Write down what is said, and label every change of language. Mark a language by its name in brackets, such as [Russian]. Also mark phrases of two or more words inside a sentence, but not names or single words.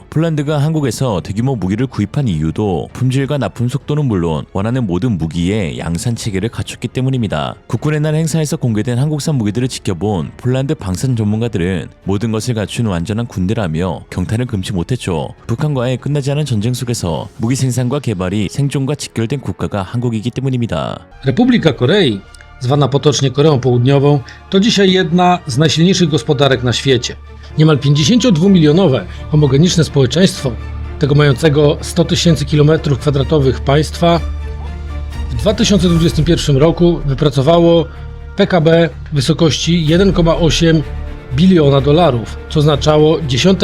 [Korean] 폴란드가 한국에서 대규모 무기를 구입한 이유도 품질과 납품 속도는 물론 원하는 모든 무기의 양산 체계를 갖췄기 때문입니다. 국군의 날 행사에서 공개된 한국산 무기들을 지켜본 폴란드 방산 전문가들은 모든 것을 갖춘 완전한 군대라며 경탄을 금치 못했죠. 북한과의 끝나지 않은 전쟁 속에서 무기 생산과 개발이 생존과 직결된 국가가 한국이기 때문입니다. [Polish] Republika Korei, zwana potocznie Koreą Południową, to dzisiaj jedna z najsilniejszych gospodarek na świecie. Niemal 52-milionowe homogeniczne społeczeństwo, tego mającego 100 000 km² państwa, w 2021 roku wypracowało PKB w wysokości 1,8 biliona dolarów, co oznaczało 10.